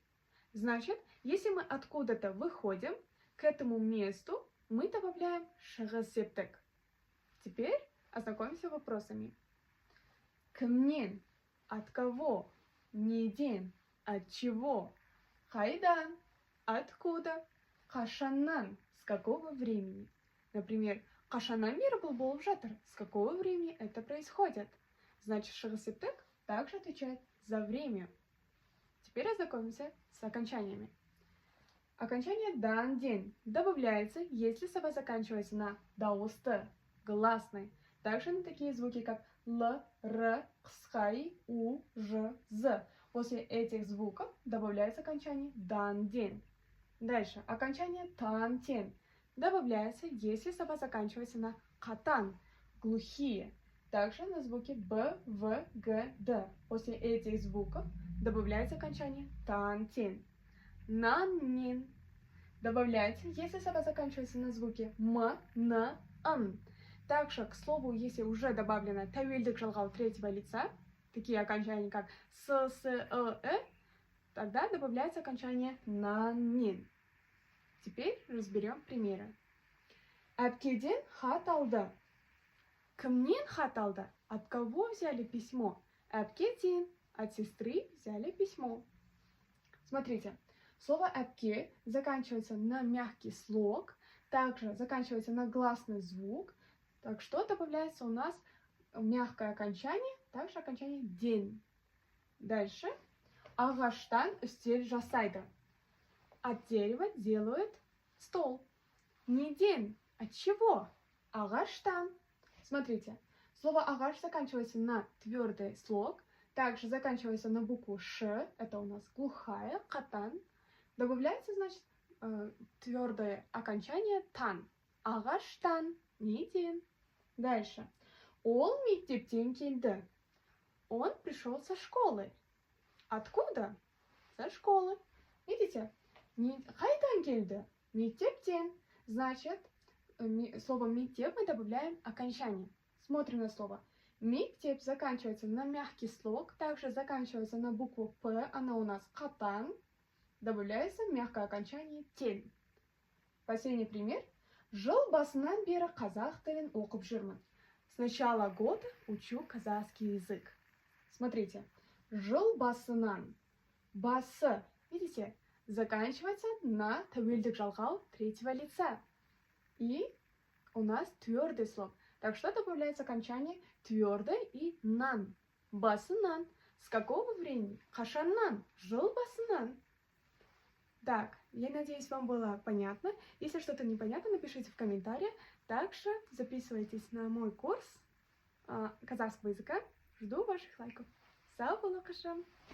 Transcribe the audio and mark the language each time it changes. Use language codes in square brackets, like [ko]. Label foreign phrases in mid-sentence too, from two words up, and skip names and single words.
[ru] Значит, если мы откуда-то выходим, к этому месту мы добавляем [kk] шығыс септік. [ru] Теперь ознакомимся с вопросами. [kk] Кімнен? [ru] От кого? [kk] Неден? [ru] От чего? Хайдан? Откуда? Қашаннан? С какого времени? Например, [kk] қашаннан бері бұл болып жатыр? [ru] С какого времени это происходит? Значит, [kk] шығыс септік [ru] также отвечает за время. Теперь ознакомимся с окончаниями. Окончание дан день добавляется, если слова заканчиваются на дауысты, гласной. Также на такие звуки, как л, р, қысқай, у, ж, з. После этих звуков добавляется окончание дан день. Дальше. Окончание тан тен добавляется, если слова заканчиваются на катан, глухие. Также на звуки б, в, г, д. После этих звуков добавляется окончание тан тен. Нан нин добавляется, если слова заканчиваются на звуки м, н, н. Также к слову, если уже добавлено [kk] тәуелдік жалғау [ru] третьего лица, такие окончания как с, тогда добавляется окончание нан-нин. Теперь разберем примеры. [kk] Әпкеден хат алды. Кімнен хат алды? [ru] От кого взяли письмо? Әпкеден. От сестры взяли письмо. Смотрите, слово әпке заканчивается на мягкий слог, также заканчивается на гласный звук. Так что добавляется у нас мягкое окончание, также окончание день. Дальше. [kk] Ағаштан үстел жасайды. [ru] От дерева делают стол. Не день. От чего? Ағаштан. Смотрите, слово ағаш заканчивается на твердый слог, также заканчивается на букву ш, это у нас глухая, катан. Добавляется, значит, твердое окончание тан. [kk] Ағаштан. [ru] Не день. Дальше. [kk] Ол мектептен келді. [ru] Он пришел со школы. Откуда? Со школы. Видите? [kk] Қайдан келді? Мектептен. [ru] Значит, слово мектеп мы добавляем окончание. Смотрим на слово. Мектеп заканчивается на мягкий слог, также заканчивается на букву П, она у нас катан. Добавляется мягкое окончание тен. Последний пример. [kk] Жыл басынан бері қазақ тілін оқып жүрмін. [ru] С начала года учу казахский язык. Смотрите. [kk] Жыл басынан. Басы. [ru] Видите? Заканчивается на [kk] тәуелдік жалғау [ru] третьего лица. И у нас твердый слог. Так что добавляется окончание твердое и нан. [kk] Басынан. [ru] С какого времени? [kk] Қашаннан. Жыл басынан. [ru] Так, я надеюсь, вам было понятно. Если что-то непонятно, напишите в комментариях. Также записывайтесь на мой курс казахского языка. Жду ваших лайков. [kk] Сау болу қашам!